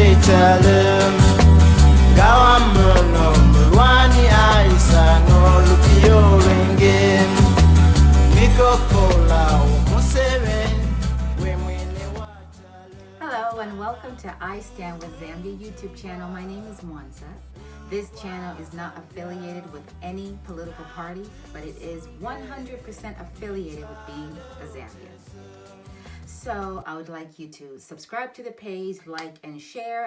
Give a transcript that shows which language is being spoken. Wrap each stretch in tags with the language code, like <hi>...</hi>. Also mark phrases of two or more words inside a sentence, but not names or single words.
<en>watalem gawamono mulwani aisano lukiyo wenge mikokola umusebe wemwene watalem. Hello and welcome to I Stand with Zambia YouTube channel. My name is Mwansa. This channel is not affiliated with any political party, but it is 100% affiliated with being a Zambian. So I would like you to subscribe to the page, like and share.</en>